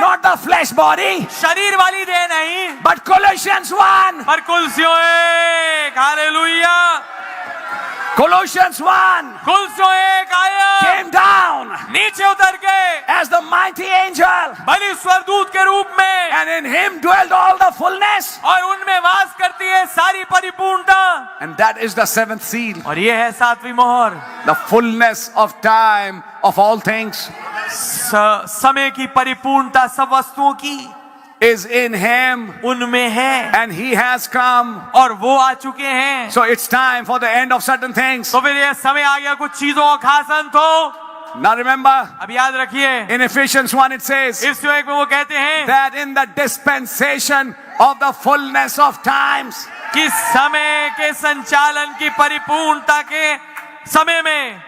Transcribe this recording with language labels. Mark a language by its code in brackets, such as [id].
[en] Not the flesh body, [hi] शरीर वाली देह नहीं, [en] but Colossians 1. [hi] पर कुलसियों एक। हालेलुया। [en] Colossians 1 [hi] कुलसियों एक आया, [en] came down [hi] नीचे उतर के [en] as the mighty angel, [hi] बलि स्वर्गदूत के रूप में, [en] and in him dwelled all the fullness. [hi] और उनमें वास करती है सारी परिपूर्णता, [en] And that is the seventh seal, [hi] और ये है सातवीं मोहर। [en] the fullness of time of all things [hi] समय की परिपूर्णता सब वस्तुओं की [en] is in him, [hi] उनमें है, [en] and he has come. [hi] और वो आ चुके हैं। [en] So it's time for the end of certain things. [hi] तो फिर ये समय आ गया कुछ चीजों का खास अंत हो। [en] Now remember, [hi] अब याद रखिए, [en] in Ephesians 1 it says [hi] इफ्सियों 1 में वो कहते हैं [en] that in the dispensation of the fullness of times, [hi] कि समय के संचालन की परिपूर्णता के समय में